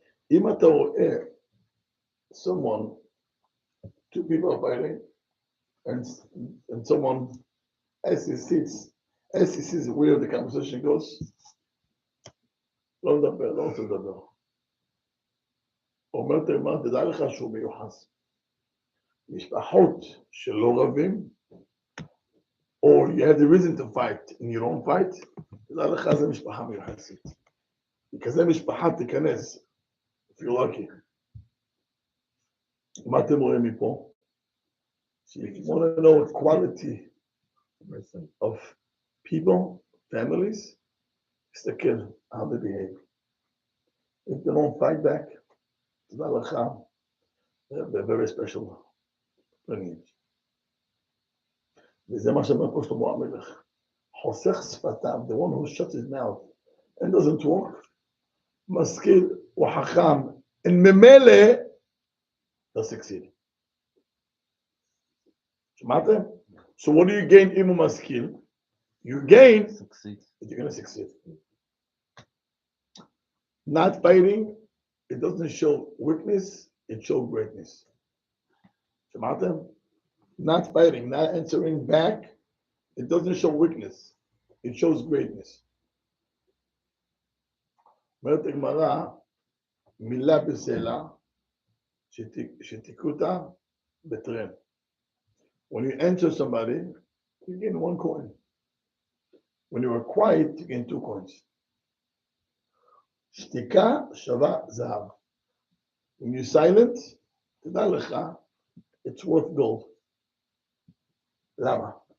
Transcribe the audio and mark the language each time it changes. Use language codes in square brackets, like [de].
[he] אם אתה רואה [en] someone, two people are fighting, and someone, as he sees where the conversation goes, [he] לא מדבר, לא רוצה לדבר. אומרת הגמרא, תדע לך שהוא מיוחס. משפחות שלא רבים, [en] or you have the reason to fight and you don't fight, [he] תדע לך זה משפחה מיוחסת. וכזה משפחה תיכנס, [en] if you're lucky. [he] מה אתם רואים מפה? [en] So if you want to know the quality of people, families, [he] תסתכל [en] how they behave. If they don't fight back, [he] תדע לך, [en] they're very special lineage. [he] וזה מה שאומר פה שלמה המלך. חוסך שפתיו, [en] the one who shuts his mouth and doesn't talk, [he] משכיל וחכם, [en] and [he] ממילא, [en] they'll succeed. שמעתם? So what do you gain [he] אם הוא משכיל? [en] You gain that you're going to succeed. Not fighting, it doesn't show weakness, it shows greatness. [he] שמעתם? [en] Not fighting, not answering back, it doesn't show weakness, it shows greatness. [he] אומרת הגמרא, מילה בסלע, שתיקותה בטרן. [en] When you answer somebody, you gain 1 coin. When you are quiet, you gain 2 coins. [he] שתיקה שווה זהב. [en] When you're silent, [he] תדע לך, [en] it's worth gold. [he] למה?